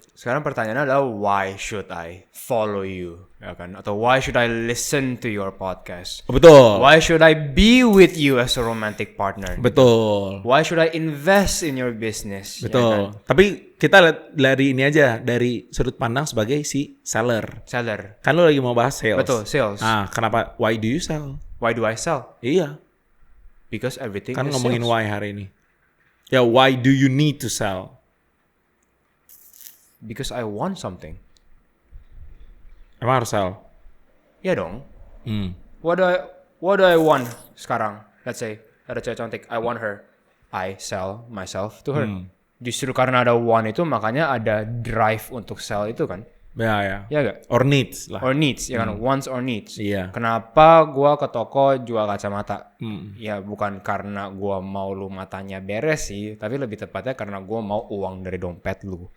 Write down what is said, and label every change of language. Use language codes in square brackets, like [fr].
[id] Sekarang pertanyaannya adalah [en] why should I follow you, ya kan? Atau why should I listen to your podcast? [id] Betul. [en] Why should I be with you as a romantic partner? [id] Betul. [en] Why should I invest in your business? [id] Betul. Ya kan? Tapi kita lihat dari ini aja, dari sudut pandang sebagai si seller. Seller. Kan lu lagi mau bahas sales. Betul, sales. [en] Ah, kenapa? Why do you sell? Why do I sell? [id] Iya. [en] Because everything [id] Kan ngomongin sales. why hari ini. [en] Ya, why do you need to sell? Because I want something. [id] Emang harus sell? Ya dong. Hmm. [en] What do I want sekarang? Let's say [id] ada cewek cantik, [en] I want her. I sell myself to her. [id] Justru karena ada want itu makanya ada drive untuk sell itu kan? Ya. Ya gak? [en] Or needs lah. Or needs, ya kan? Wants or needs. [id] Iya. Kenapa gua ke toko jual kacamata? Hmm. Ya bukan karena gua mau lu matanya beres sih, tapi lebih tepatnya karena gua mau uang dari dompet lu.